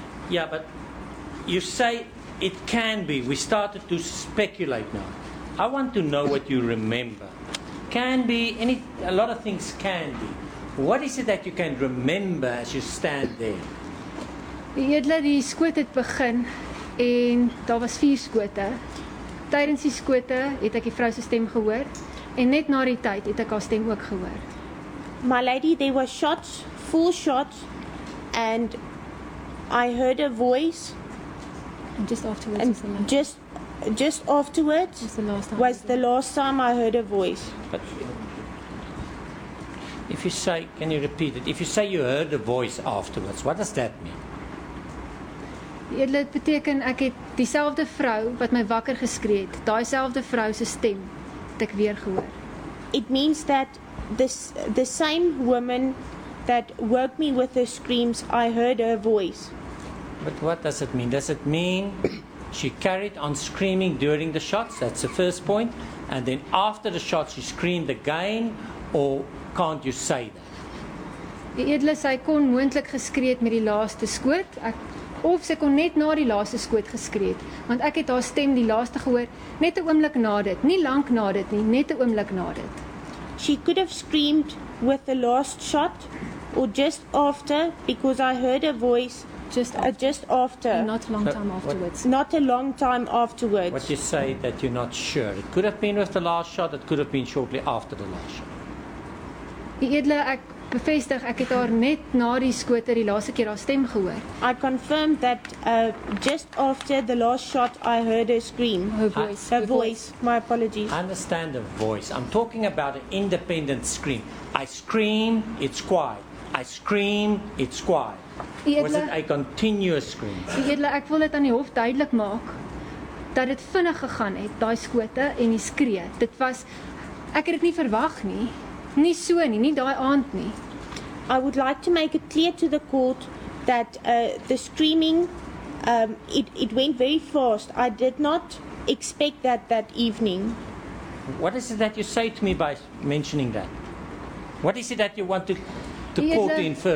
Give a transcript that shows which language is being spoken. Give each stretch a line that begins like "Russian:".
English: Yeah, but you say it can be. We started to speculate now. I want to know what you remember. Can be a lot of things can be. What is it that you can remember as you stand there?
Afrikaans: Die edele, die skoot het begin en daar was 4 skote. Tydens die skote het ek die vrou se stem gehoor en net na die tyd het ek haar stem ook gehoor.
English: My lady, there were shots, 4 shots, and I heard a voice. And just afterwards. And just just afterwards was the last time I heard a voice. But if you say, can you repeat it? If you say you heard a voice afterwards, what does that mean?
Afrikaans: Dit beteken ek het dieselfde vrou wat my wakker geskree het, daai selfde vrou se stem het ek weer gehoor.
English: It means that the same woman that woke me with her screams, I heard her voice. But what does it mean? Does it mean she carried on screaming during the shots? That's the first point. And then after the shots she screamed again, or can't you say that?
Afrikaans: Die edele sy kon moontlik geskree het met die laaste skoot. Of sy kon net na die laaste skoot geskree het, want ek het haar stem die laaste gehoor, net 'n oomblik na dit, nie lank na dit nie, net 'n oomblik na dit.
English: She could have screamed with the last shot or just after, because I heard her voice just after. And not a long time afterwards. Not a long time afterwards. What you say that you're not sure. It could have been with the last shot, it could have been shortly after the last shot.
Afrikaans: Die edele, ek bevestig, ek het haar net na die skote die laaste keer haar stem gehoor.
English: I confirmed that just after the last shot I heard her scream. Her voice. Her voice. My apologies. I understand the voice. I'm talking about an independent scream. I scream, it's quiet. I scream, it's quiet. Was it a continuous scream?
Afrikaans: Die edele, ek wil dit aan die hof duidelik maak dat dit vinnig gegaan het, daai skote en die skree. Dit was, ek het dit nie verwag nie. Nie so nie, nie daai aand nie.
English: I would like to make it clear to the court that the screaming, it went very fast. I did not expect that evening. What is it that you say to me by mentioning that? What is it that you want to court to infer?